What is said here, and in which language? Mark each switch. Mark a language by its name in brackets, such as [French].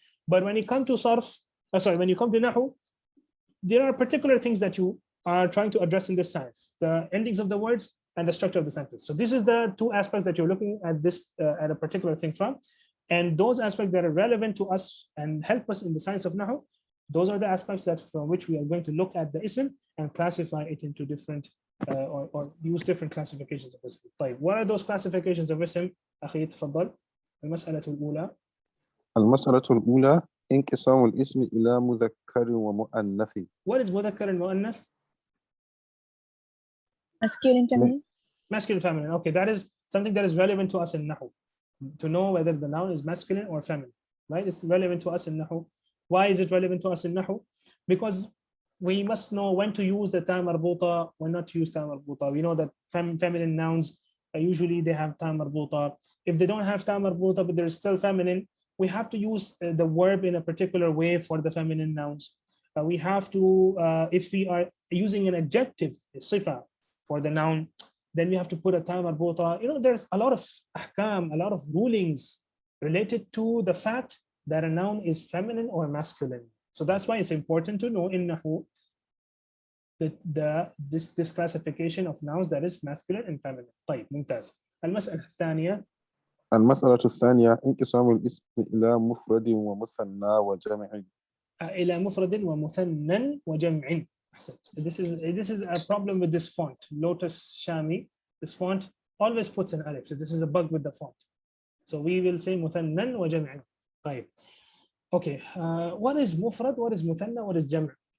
[English] But when you come to sarf, when you come to nahw, there are particular things that you are trying to address in this science: the endings of the words and the structure of the sentence. So this is the two aspects that you're looking at this at a particular thing from. And those aspects that are relevant to us and help us in the science of nahw, those are the aspects that from which we are going to look at the ism and classify it into different or use different classifications of ism. طيب, what are those classifications of ism? [Arabic] أخي تفضل. المسألة الأولى. المسألة الأولى انقسام الاسم إلى مذكر ومؤنث. [English] What is مذكر and مؤنث? Masculine, feminine. Masculine, feminine. Okay, that is something that is relevant to us in nahw, to know whether the noun is masculine or feminine, right? It's relevant to us in nahw. Why is it relevant to us in nahw? Because we must know when to use the ta marbuta, when not to use ta marbuta. We know that feminine nouns usually they have ta marbuta. If they don't have ta marbuta but they're still feminine, we have to use the verb in a particular way for the feminine nouns. We have to, if we are using an adjective, sifa, for the noun, then we have to put a ta marbuta. You know, there's a lot of ahkam, a lot of rulings related to the fact that a noun is feminine or masculine. So that's why it's important to know in nahw this classification of nouns that is masculine and feminine. [Arabic] طيب, ممتاز. المسألة الثانية. المسألة الثانية انقسام الاسم إلى مفرد ومثنى وجمع. إلى مفرد ومثنى وجمع. [English] This is a problem with this font, Lotus Shami. This font always puts an alif. So this is a bug with the font. So we will say [Arabic] مثنى وجمع. [English] طيب. Okay, what is mufrad? What is muthanna? What is jam'?